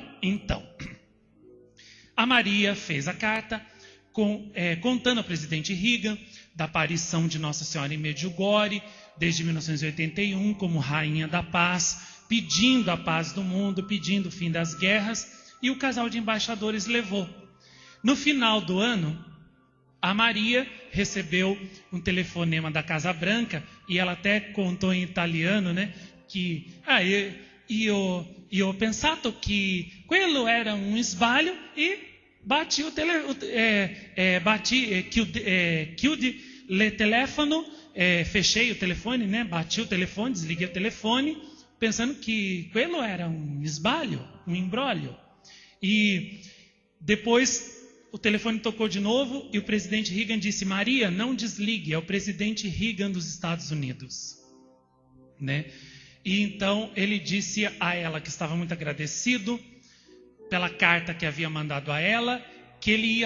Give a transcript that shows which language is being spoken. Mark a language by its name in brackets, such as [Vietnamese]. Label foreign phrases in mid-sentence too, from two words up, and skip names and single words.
[Portuguese] Então, a Maria fez a carta contando ao presidente Reagan da aparição de Nossa Senhora em Medjugorje desde 1981 como rainha da paz, pedindo a paz do mundo, pedindo o fim das guerras, e o casal de embaixadores levou. No final do ano, a Maria recebeu um telefonema da Casa Branca e ela até contou em italiano, que [Italian] io pensato [Portuguese] que [Italian] quello era [Portuguese] um sbaglio e bati o [Italian] chiudi le telefono, [Portuguese] fechei o telefone, bati o telefone, desliguei o telefone, pensando que [Italian] quello era [Portuguese] um sbaglio, um imbróglio. E depois o telefone tocou de novo e o presidente Reagan disse: Maria, não desligue, é o presidente Reagan dos Estados Unidos. E então ele disse a ela que estava muito agradecido pela carta que havia mandado a ela, que ele ia